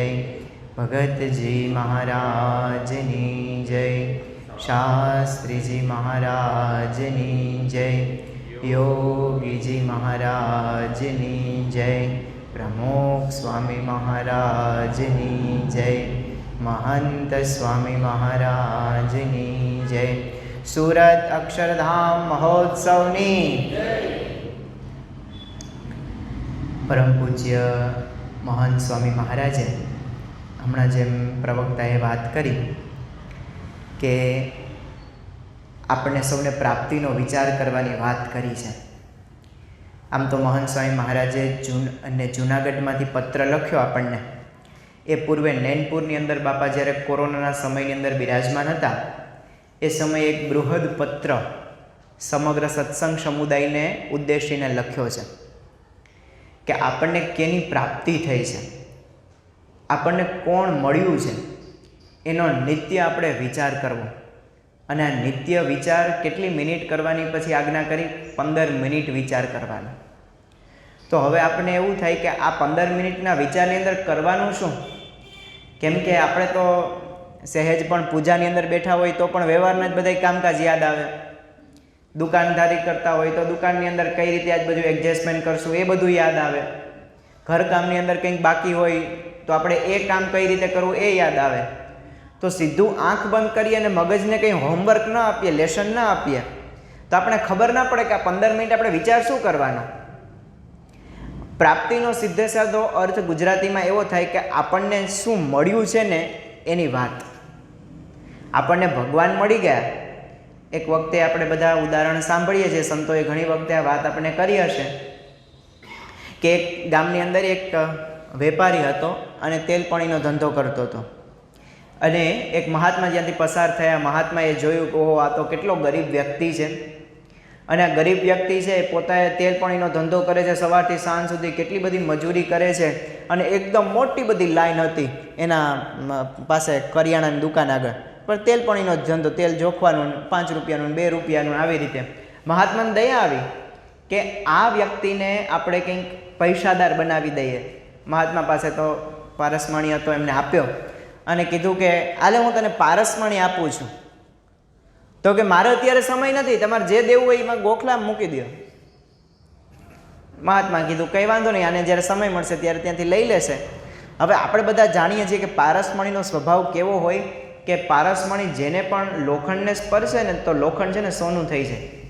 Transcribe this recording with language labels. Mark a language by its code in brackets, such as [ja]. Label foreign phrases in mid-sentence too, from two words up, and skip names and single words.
[gu] ભગતજી મહારાજની જય, શાસ્ત્રીજી મહારાજની જય, યોગીજી મહારાજની જય, પ્રમુખ સ્વામી મહારાજની જય, મહંત સ્વામી મહારાજની જય, સુરત અક્ષરધામ મહોત્સવની પરમ પૂજ્ય મહંત સ્વામી મહારાજે હમણાં જેમ પ્રવક્તાએ બાત કરી કે આપણે સૌને પ્રાપ્તિનો વિચાર કરવાની વાત કરી છે। આમ તો મહંત સ્વામી મહારાજે જૂનાગઢમાંથી પત્ર લખ્યો આપણને। એ પૂર્વે નૈનપુરની અંદર બાપા જ્યારે કોરોના સમયની અંદર બિરાજમાન હતા એ સમય એક બૃહદ પત્ર સમગ્ર સત્સંગ સમુદાયને ઉદ્દેશીને લખ્યો છે કે આપણને કેની પ્રાપ્તિ થઈ છે, આપણને કોણ મળ્યું છે, એનો નિત્ય આપણે વિચાર કરવો અને આ નિત્ય વિચાર કેટલી મિનિટ કરવાની પછી આજ્ઞા કરી 15 મિનિટ વિચાર કરવાનો। તો હવે આપણે એવું થાય કે આ 15 મિનિટના વિચારની અંદર કરવાનું શું, કેમ કે આપણે તો સહેજ પણ પૂજાની અંદર બૈઠા હોય તો પણ વ્યવહારના જ બધાય કામકાજ યાદ આવે, દુકાનદારી કરતા હોય તો દુકાનની અંદર કઈ રીતે આજ બધું એડજસ્ટમેન્ટ કરશું એ બધું યાદ આવે, ઘરકામની અંદર કંઈક બાકી હોય તો આપણે એ કામ કઈ રીતે કરવું એ યાદ આવે। તો સીધું આંખ બંધ કરી અને મગજને કંઈ હોમવર્ક ન આપીએ, લેસન ન આપીએ તો આપણે ખબર ન પડે કે આ 15 મિનિટ આપણે વિચાર શું કરવાનો। પ્રાપ્તિનો સીધે સાધો અર્થ ગુજરાતીમાં એવો થાય કે આપણને શું મળ્યું છે ને એની વાત। આપણને ભગવાન મળી ગયા। એક વખતે આપણે બધા ઉદાહરણ સાંભળીએ છીએ, સંતોએ ઘણી વખતે આ વાત આપણે કરી હશે કે એક ગામની અંદર એક વેપારી હતો અને તેલપણીનો ધંધો કરતો હતો અને એક મહાત્મા જ્યાંથી પસાર થયા, મહાત્માએ જોયું કે ઓહો આ તો કેટલો ગરીબ વ્યક્તિ છે અને આ ગરીબ વ્યક્તિ છે પોતાએ તેલપણીનો ધંધો કરે છે, સવારથી સાંજ સુધી કેટલી બધી મજૂરી કરે છે અને એકદમ મોટી બધી લાઈન હતી એના પાસે કરિયાણાની દુકાન આગળ, પણ તેલપણીનો જ ધંધો, તેલ જોખવાનું 5 રૂપિયાનું 2 રૂપિયાનું આવી રીતે। મહાત્માને દયા આવી કે આ વ્યક્તિને આપણે કંઈક પૈસાદાર બનાવી દઈએ। મહાત્મા પાસે તો પારસમણી હતો, એમને આપ્યો અને કીધું કે આલે હું તને પારસમણી આપું છું। તો કિ મારે અત્યારે સમય નહીં, તમારે જે દેવું હોય એમાં ગોખલા મૂકી દો। મહાત્મા કીધું કઈ વાંધો નહીં, આને જ્યારે સમય મળશે ત્યારે ત્યાંથી લઈ લેશે। હવે આપણે બધા જાણીએ છીએ કિ પારસમણીનો સ્વભાવ કેવો હોય કે પારસમણી જેને પણ લોખંડને સ્પર્શે ને તો લોખંડ છે ને સોનું થઈ જાય।